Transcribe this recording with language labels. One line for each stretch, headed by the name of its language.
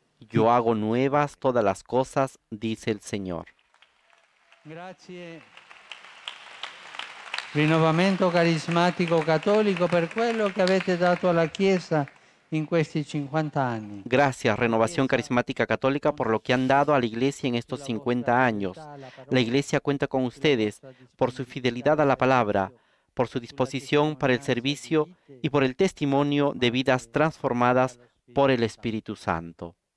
Spanish: Yo hago nuevas todas las cosas, dice el Señor.
Italian: Grazie. Rinnovamento carismatico cattolico per quello che avete dato alla Chiesa en questi 50 anni.
Spanish: Gracias, Renovación Carismática Católica, por lo que han dado a la Iglesia en estos 50 años. La Iglesia cuenta con ustedes por su fidelidad a la palabra, por su disposición para el servicio y por el testimonio de vidas transformadas por el Espíritu Santo.